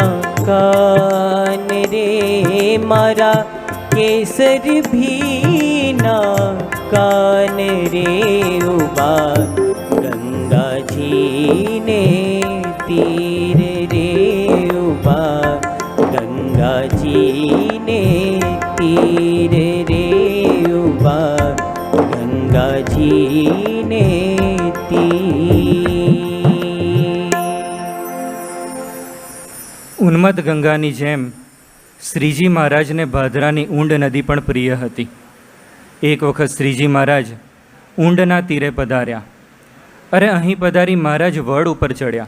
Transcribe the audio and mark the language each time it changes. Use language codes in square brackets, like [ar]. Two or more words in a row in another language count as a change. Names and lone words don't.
[gu] કાન રે, મારા કેસર ભી ન કાન રે, ઊભા ગંગા જી ને તીર રે, ઊભા ગંગા જી ને તીર રે, ઊભા ગંગા જી ને તીર। ઉન્મત્ત ગંગાની જેમ શ્રીજી મહારાજને ભાદરાની ઊંડ નદી પણ પ્રિય હતી. એક વખત શ્રીજી મહારાજ ઊંડના તીરે પધાર્યા. અરે અહીં પધારી મહારાજ વડ ઉપર ચડ્યા.